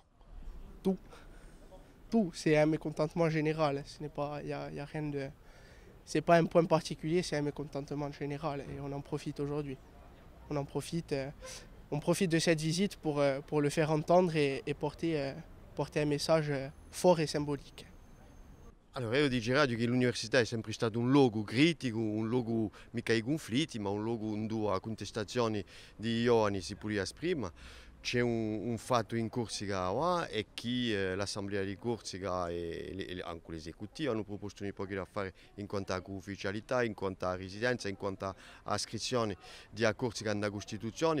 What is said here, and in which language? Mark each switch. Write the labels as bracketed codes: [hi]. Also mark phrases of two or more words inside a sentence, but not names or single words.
[fr] Tout, tout, c'est un mécontentement général. Ce n'est pas, y a rien de, c'est pas un point particulier, c'est un mécontentement général et on en profite aujourd'hui. On en profite, on profite de cette visite pour le faire entendre et porter un message fort et symbolique. [it] Allora, io dico che l'università è sempre stato un luogo critico, un luogo mica di conflitti, ma un luogo dove contestazioni di giovani si può esprimere. C'è un fatto in Corsica è che l'Assemblea di Corsica e anche l'esecutivo hanno proposto un po' di affari in quanto a ufficialità, in quanto a residenza, in quanto a iscrizione di a Corsica nella Costituzione.